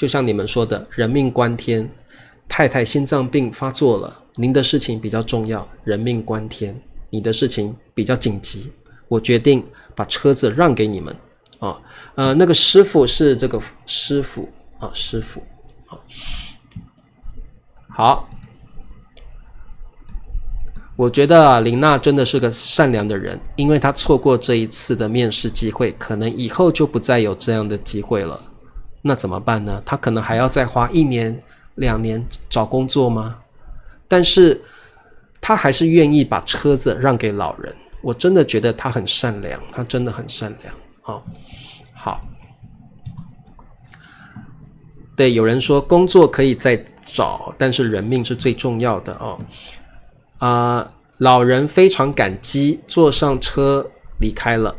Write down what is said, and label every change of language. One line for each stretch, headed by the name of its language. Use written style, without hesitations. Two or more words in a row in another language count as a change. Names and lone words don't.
Chinese: 就像你們說的，人命關天，太太心臟病發作了，您的事情比較重要，人命關天，你的事情比較緊急，我決定把車子讓給你們那個師傅是這個師傅師傅好。我覺得琳娜真的是個善良的人，因為她錯過這一次的面試機會，可能以後就不再有這樣的機會了。那怎麼辦呢？她可能還要再花1年2年找工作嗎？但是她還是願意把車子讓給老人，我真的覺得她很善良，她真的很善良好，对，有人說工作可以再找，但是人命是最重要的老人非常感激，坐上車離開了。